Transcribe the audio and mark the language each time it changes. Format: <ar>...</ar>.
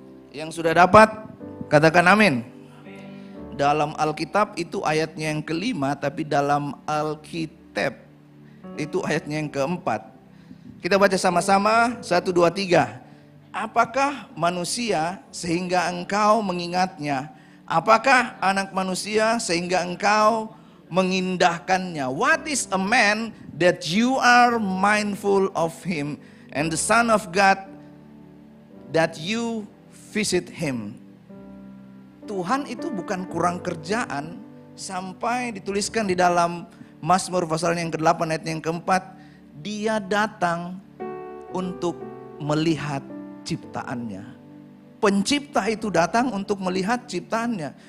<id>Yang sudah dapat, katakan amin. Dalam Alkitab itu ayatnya yang ke-5, tapi dalam Alkitab itu ayatnya yang ke-4. Kita baca sama-sama, 1, 2, 3. Apakah manusia sehingga engkau mengingatnya? Apakah anak manusia sehingga engkau mengindahkannya?</id> <en>What is a man that you are mindful of him, and the son of God that you visit him?</en> <id>Tuhan itu bukan kurang kerjaan sampai dituliskan di dalam Mazmur pasal yang ke-8 ayat yang ke-4, dia datang untuk melihat ciptaannya. Pencipta itu datang untuk melihat ciptaannya.</id>